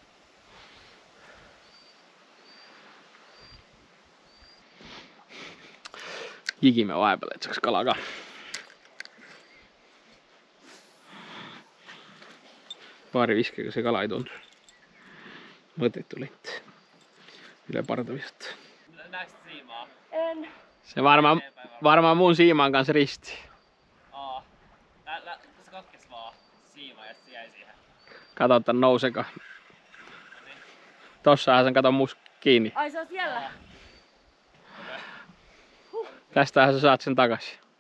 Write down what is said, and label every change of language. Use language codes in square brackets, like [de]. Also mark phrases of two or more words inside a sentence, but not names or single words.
[et] Higime vahepeal, et saaks kala ka. Paari viskega see kala ei toonud. Mõttetu lent. Üle parda visata. Näeksid siimaa? [fi] En. Se varmaan mun siimaan kanssa risti. Se katkes vaan siima ja se jäi siihen. Katsotaan nouseka. Tossahan sen katon mus kiinni. Ai se on siellä? Tästähän sä saat sen takaisin.